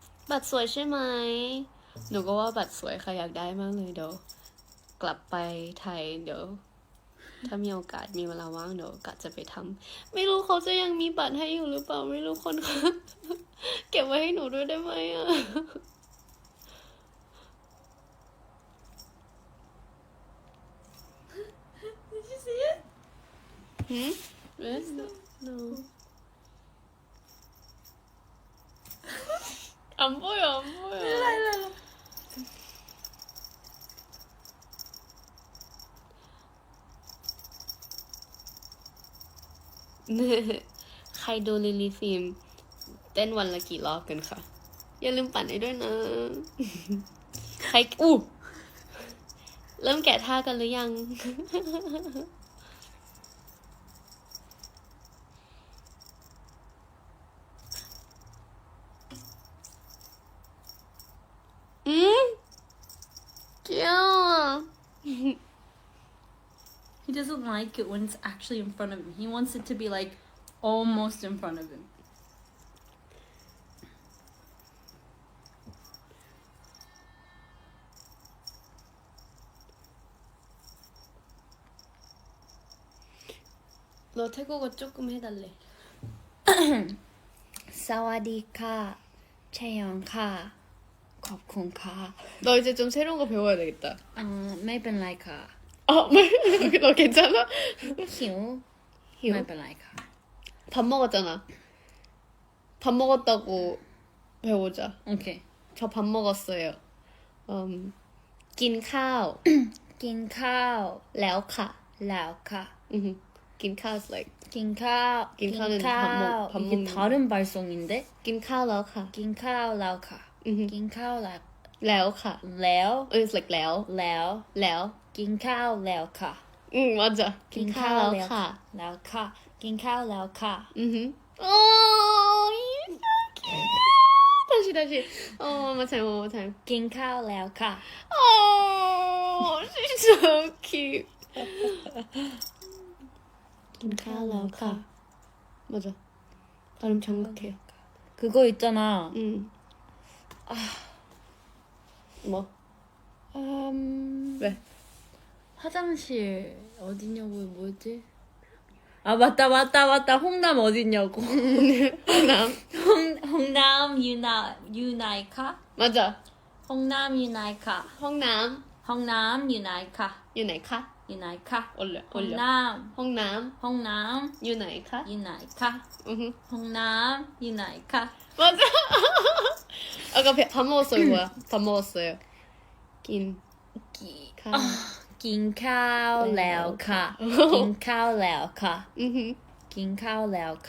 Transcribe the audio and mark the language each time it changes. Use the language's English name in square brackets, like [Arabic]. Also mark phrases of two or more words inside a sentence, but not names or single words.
[Thai] บัตรสวยใช่ไหมหนูก็ว่าบัตรสวยค่ะอยากได้มากเลยเดี๋ยวกลับไปไทยเดี๋ยวถ้ามีโอกาสมีเวลาว่างเดี๋ยวกะจะไปทำไม่รู้เขาจะยังมีบัตรให้อยู่หรือเปล่าไม่รู้คนค่ะเก็บไว้ให้หนูด้วยได้ไหมอ่ะ [English] Did you see it? Yes? No. [Korean] 안 보여, 안 보여. 일로. 네. [Thai] ใครดูลิลลี่ฟิล์มเต้นวันละกี่รอบกันค่ะอย่าลืมปั่นให้ด้วยนะ ใครอู้เริ่มแกะท่ากันหรือยัง 귀여워. [English] He doesn't like it when it's actually in front of him. He wants it to be like almost in front of him. [Korean] 너 태국어 조금 해달래. [Thai] สวัสดีค่ะ แชยองค่ะ ขอบคุณค่ะ. [Korean] 너 이제 좀 새로운 거 배워야 되겠다. [Thai] ไม่เป็นไรค่ะ. [Korean] 너 괜찮아? [Thai] 히우. 히우? ไม่เป็นไรค่ะ. [Korean] 밥 먹었잖아. 밥 먹었다고 배우자. 오케이. 저 밥 먹었어요. [Thai] กินข้าว กินข้าว. แล้วค่ะ แล้วค่ะ. กินข้าว [English] is like [Thai] กินข้าว. [Korean] 긴카오는 밥 이게 먹는 다른 발성인데? [Thai] กินข้าวแล้วค่ะ กินข้าวแล้วค่ะ กินข้าวแล้ว. แล้วค่ะ 레오. [English] it's like แล้ว [Thai] 레오. แล้ว กินข้าวแล้วค่ะ. [Korean] 맞아 [Thai] กินข้าวแล้วค่ะ แล้วค่ะ กินข้าวแล้วค่ะ. [Korean] 다시 [English] one more time [Thai] กินข้าวแล้วค่ะ. [English] she's so cute [Thai] กินข้าวแล้วค่ะ [Korean] 맞아 발음 정확해 그거 있잖아. 뭐? 왜? 화장실 어디냐고 뭐였지? 아 맞다 홍남 어디냐고. [Thai] 홍남 ห้องน้ำอยู่ไหนคะ. [Korean] 맞아 [Thai] ห้องน้ำอยู่ไหนคะ. 홍남 ห้องน้ำอยู่ไหนคะ. อยู่ไหนคะ อยู่ไหนคะ. [Korean] 올려 [Thai] 홍남 ห้องน้ำอยู่ไหนคะ อยู่ไหนคะ ห้องน้ำอยู่ไหนคะ. [Korean] 맞아 아까 밥 먹었어요 뭐야 밥 먹었어요 긴카오 [Thai] กินข้าวแล้วค่ะ กินข้าวแล้วค่ะ. กินข้าวแล้วค่ะ.